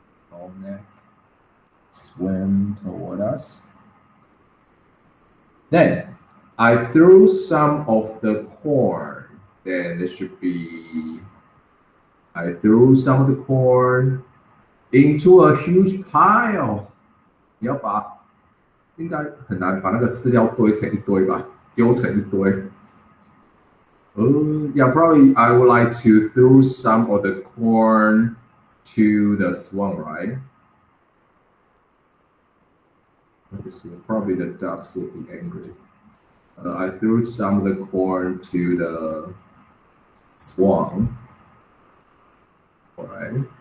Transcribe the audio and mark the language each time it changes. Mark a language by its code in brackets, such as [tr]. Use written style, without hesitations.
[en] Long neck swam toward us. Then I threw some of the corn. Then there should be I threw some of the corn into a huge pile. [zh] 你要把应该很难把那个饲料堆成一堆吧，丢成一堆。 [en] Yeah, probably I would like to throw some of the corn to the swan, right? Let's see, probably the ducks will be angry. I threw some of the corn to the swan. All right.